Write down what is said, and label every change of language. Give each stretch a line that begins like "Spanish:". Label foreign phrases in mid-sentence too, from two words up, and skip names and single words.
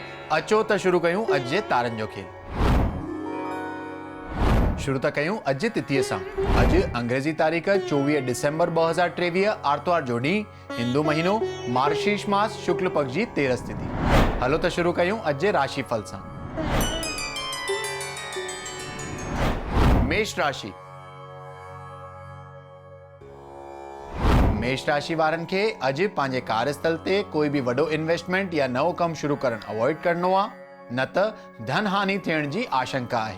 Sindhi: अचो त शुरू कयूं अॼु जे तारनि जो खेल। शुरू त कयूं अॼु जे तिथीअ सां। अॼु अंग्रेज़ी तारीख़ 24 डिसेंबर 2023 आर्तवार जो ॾींहुं, हिंदू महीनो मार्गशीर्ष मास शुक्ल पक्ष जी 13 तिथि। हलो त शुरू कयूं अॼु जे राशिफल सां। मेष राशि। मेष राशि वारनि खे अॼु पंहिंजे कार्यस्थल ते कोई बि वॾो इन्वेस्टमेंट या नओं कमु शुरू करणु अवॉइड करणो आहे, न त धन हानि थियण जी आशंका आहे।